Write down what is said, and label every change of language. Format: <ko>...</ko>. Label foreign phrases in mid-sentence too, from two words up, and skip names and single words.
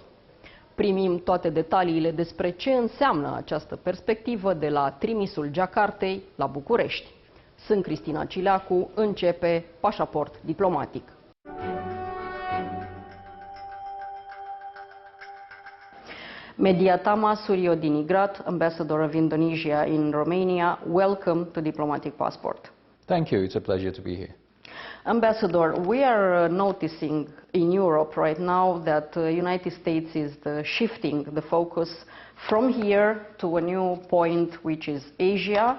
<ro>Primim toate detaliile despre ce înseamnă această perspectivă de la trimisul Jakartei la București. Sunt Cristina Cileacu, începe Pașaport diplomatic.</ro> <en>Meidyatama Suryodiningrat, Ambassador of Indonesia in Romania, welcome to Diplomatic Passport. Thank you. It's a pleasure to be here. Ambassador, we are noticing in Europe right now that the United States is shifting the focus from here to a new point, which is Asia.</en>